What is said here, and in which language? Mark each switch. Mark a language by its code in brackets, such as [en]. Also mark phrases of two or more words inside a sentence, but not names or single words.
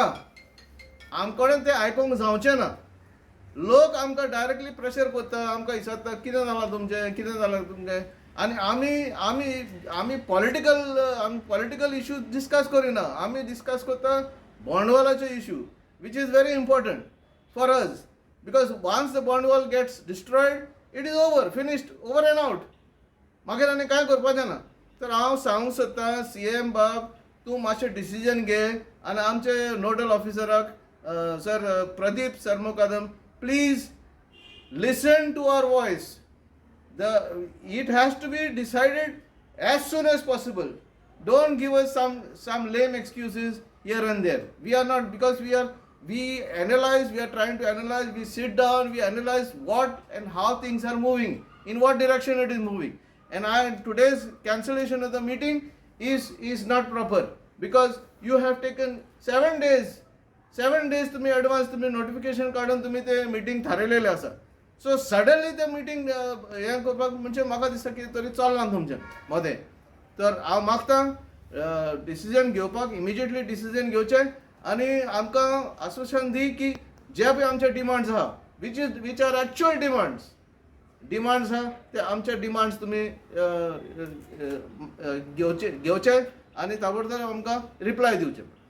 [kok] आमचे कडेन तें आयकूंक जावचें ना. लोक आमकां डायरेक्टली प्रेशर करता आमकां विचारता कितें जालां तुमचें आनी आमी [en] political issues discuss [kok] करिना. आमी डिस्कस करता बॉन्डवॉलाचे इश्यू [en] which is very important for us. Because once the bond wall gets destroyed, it is finished, over and out. [kok] मागीर आनी कांय करपाचें ना. तर हांव सांगूंक सोदता CM बाब तूं मातशें डिसिजन घे आनी आमचे नोडल ऑफिसराक सर प्रदीप सरमुकादम [en] please listen to our voice. It has to be decided as soon as possible. Don't give us some lame excuses here and there. We are not, because we analyze, we are trying to analyze, we sit down, we analyze what and how things are moving, in what direction it is moving. And today's cancellation of the meeting is not proper, because you have taken 7 days. [kok] 7 days तुम्ही ॲडव्हान्स तुम्ही नोटिफिकेशन काढून तुम्ही ते मिटींग थारयलेलें आसा. [en] so suddenly [kok] ते मिटींग हें करपाक म्हणजे म्हाका दिसता की तरी चलना तुमचें मदें. तर हांव मागतां डिसिजन घेवपाक, इमिजिएटली डिसिजन घेवचें आनी आमकां आश्वासन दी की जे पळय आमचे डिमांड्स आहा, [en] which are actual demands [kok] आहा, ते आमचे डिमांड्स तुमी घेवचे आनी ताबडतोब आमकां रिप्लाय दिवचे.